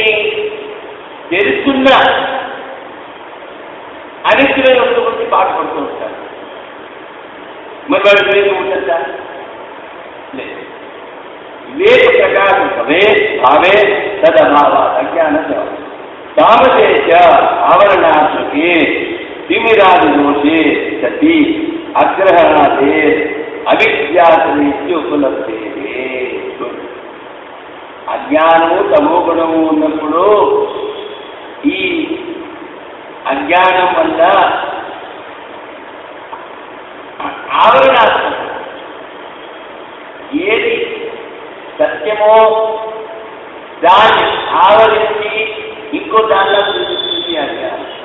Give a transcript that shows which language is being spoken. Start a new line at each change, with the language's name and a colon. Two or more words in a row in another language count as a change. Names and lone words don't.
Telugu: తెలుసున్న అనిత్యమైన వస్తువు గురించి బాధపడుతూ ఉంటారు. మరి వాడు వివేకం ఉంటుందా? లేదు. వివేక ప్రకారం
Sanskrit: भवे भावे तदभाव अज्ञान तामसेच आवरणात्मके तिमिरादि दोषे सति अग्रहणादे अविद्यासरीत्य उपलब्धे
Telugu: అజ్ఞానము తమో గుణము ఉన్నప్పుడు ఈ అజ్ఞానం వల్ల ఆవరణాత్మకం ఏది సత్యమో దాన్ని ఆవరించి ఇంకో దానిలో చూపిస్తుంది అజ్ఞానం.